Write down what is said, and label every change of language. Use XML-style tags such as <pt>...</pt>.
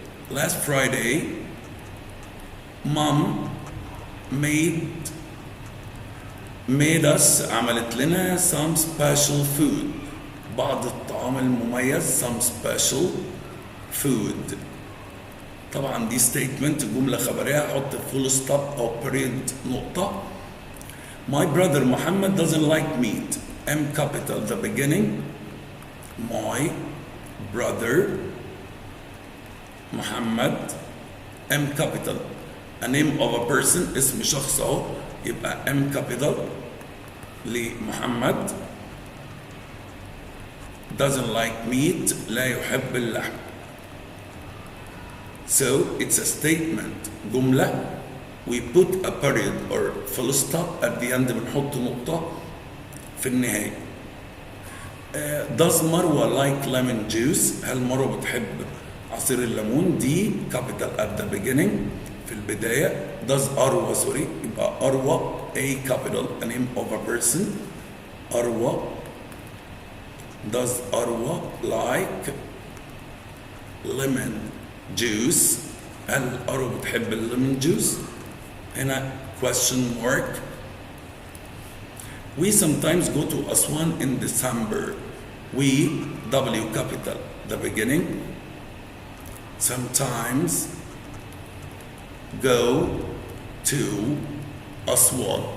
<en>Last Friday mom made us</en> <ar>عملت لنا</ar> <en>some special food</en> <ar>بعض الطعام المميز</ar> <en>some special food.</en> <ar>طبعا دي statement جملة خبرية هحط full stop أو period نقطة.</ar> <en>My brother Muhammad doesn't like meat. M capital the beginning. My brother Muhammad M capital a name of a person</en> <ar>اسم شخص اهو يبقى</ar> <en>M capital لمحمد. doesn't like meat</en> <ar>لا يحب اللحم.</ar> <en>So it's a statement</en> <ar>جملة</ar> <en>we put a period or full stop at the end</en> <ar>بنحط نقطة في النهاية.</ar> <en>Does مروة like lemon juice؟</en> <ar>هل مروة بتحب عصير الليمون؟</ar> <en>دي capital at the beginning</en> <ar>في البداية.</ar> <en>Does أروى يبقى أروى A capital a name of a person. أروى does أروى like lemon juice؟</en> <ar>هل أروى بتحب الليمون جوس؟</ar> <en>هنا question mark. We sometimes go to Aswan in December. We W capital the beginning. Sometimes go to Aswan.</en>